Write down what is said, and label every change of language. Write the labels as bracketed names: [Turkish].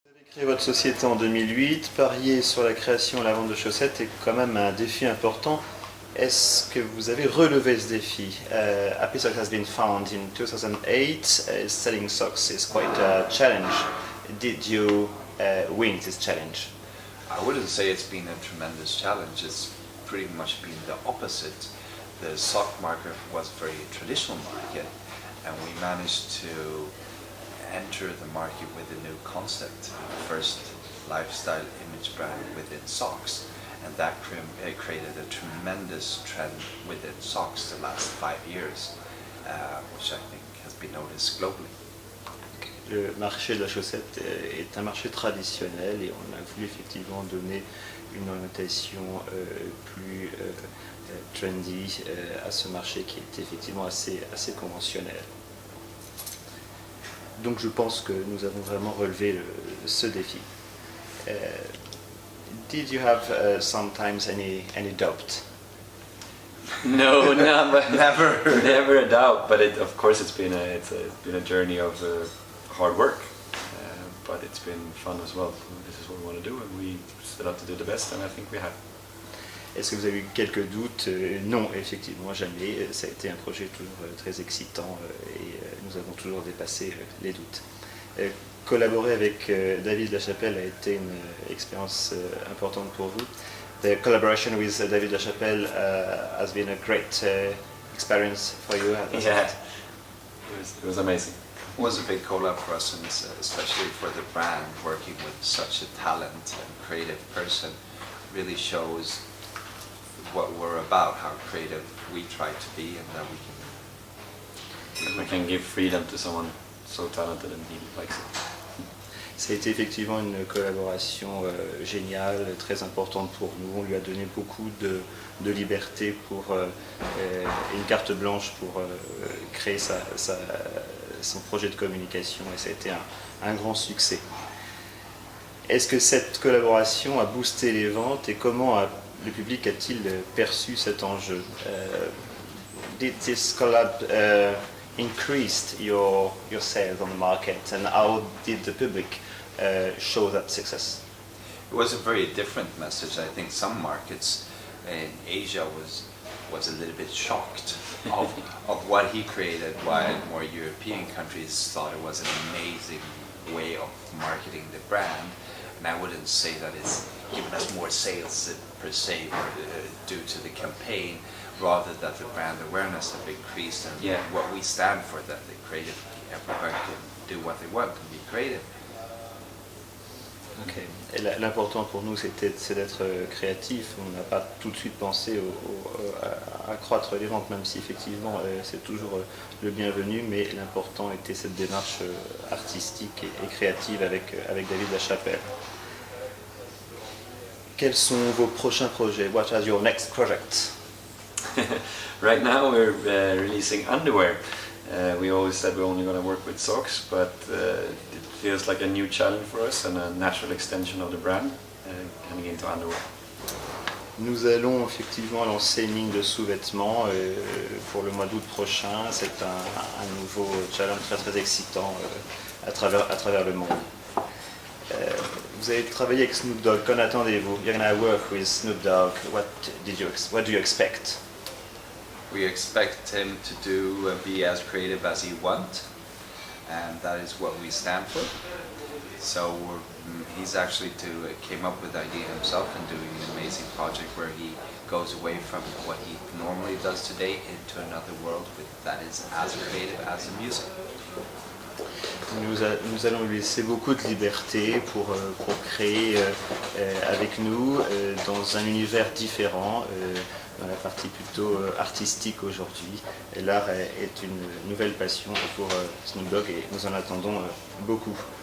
[French] Créer votre société en 2008, parier sur la création et la vente de chaussettes est quand même un défi important. Est-ce que vous avez relevé ce défi? [English] Happy Socks has been founded in 2008. Selling socks is quite a challenge. Did you win this challenge? I wouldn't say it's been a tremendous challenge. It's pretty much been the opposite. The sock market was a very traditional market, and we managed to enter the market with a new concept, the first lifestyle image brand within socks, and that created a tremendous trend within socks the last 5 years, which I think has been noticed globally. [French] Le marché de la chaussette est un marché traditionnel et on a voulu effectivement donner une orientation plus trendy à ce marché qui est effectivement assez conventionnel. Donc je pense que nous avons vraiment relevé ce défi. [English] Did you have sometimes any doubt? No, Never a doubt. But of course, it's been a journey of hard work, but it's been fun as well. This is what we want to do, and we set out to do the best, and I think we have. [French] Est-ce que vous avez eu quelques doutes? Non, effectivement, jamais. Ça a été un projet toujours très excitant et nous avons toujours dépassé les doutes. Collaborer avec David Lachapelle a été une expérience importante pour vous. [English] The collaboration with David Lachapelle has been a great experience for you. Yeah, it was amazing. It was a big collab for us, and especially for the brand, working with such a talent and creative person really shows what we're about, how creative we try to be, and that we can give freedom to someone so talented and he likes it. [French] Ça a été effectivement une collaboration géniale, très importante pour nous. On lui a donné beaucoup de liberté pour une carte blanche pour créer son projet de communication et ça a été un grand succès. Est-ce que cette collaboration a boosté les ventes et comment le public a-t-il perçu cet enjeu? [English] Did this collab increased your sales on the market, and how did the public show that success? It was a very different message. I think some markets in Asia was a little bit shocked of what he created, while more European countries thought it was an amazing way of marketing the brand. And I wouldn't say that it's given us more sales per se due to the campaign, rather that the brand awareness have increased and what we stand for, that the creative, everybody can do what they want and be creative. Okay. [French] L'important pour nous c'est d'être créatif. On n'a pas tout de suite pensé à accroître les ventes, même si effectivement c'est toujours le bienvenu, mais l'important était cette démarche artistique et créative avec David Lachapelle. Quels sont vos prochains projets? [English] What are your next projects? Right now we're releasing underwear. We always said we're only going to work with socks, but it feels like a new challenge for us and a natural extension of the brand coming into underwear. [French] Nous allons effectivement lancer une ligne de sous-vêtements pour le mois d'août prochain. C'est un nouveau challenge très excitant à travers le monde. Vous avez travaillé avec Snoop Dogg. Qu'en attendez-vous? [English] You're going to work with Snoop Dogg. What do you expect? We expect him to be as creative as he wants, and that is what we stand for. So he's actually came up with the idea himself and doing an amazing project where he goes away from what he normally does today into another world that is as creative as the music. [French] Nous allons lui laisser beaucoup de liberté pour créer avec nous dans un univers différent, dans la partie plutôt artistique aujourd'hui. L'art est une nouvelle passion pour Snoop Dogg et nous en attendons beaucoup.